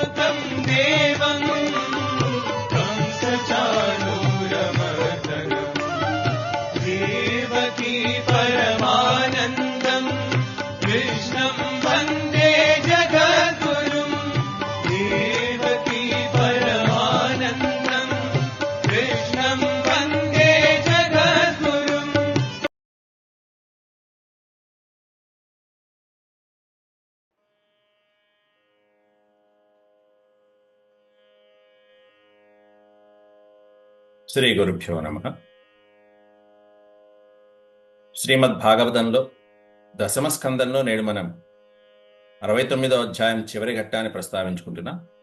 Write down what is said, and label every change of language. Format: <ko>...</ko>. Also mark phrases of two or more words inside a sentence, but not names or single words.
<sa>देवं कंसचाणूरमर्दनम् देवकी परमानन्दम् कृष्णं वन्दे जगद्गुरुम् देवकी परमानन्दम् कृष्णं वन्दे जगद्गुरुम्। శ్రీ గురుభ్యో నమః.</sa> <te>శ్రీమద్ భాగవతంలో దశమ స్కందంలో నేడు మనం 69వ అధ్యాయం చివరి ఘట్టాన్ని ప్రస్తావించుకుంటున్నాం.</te>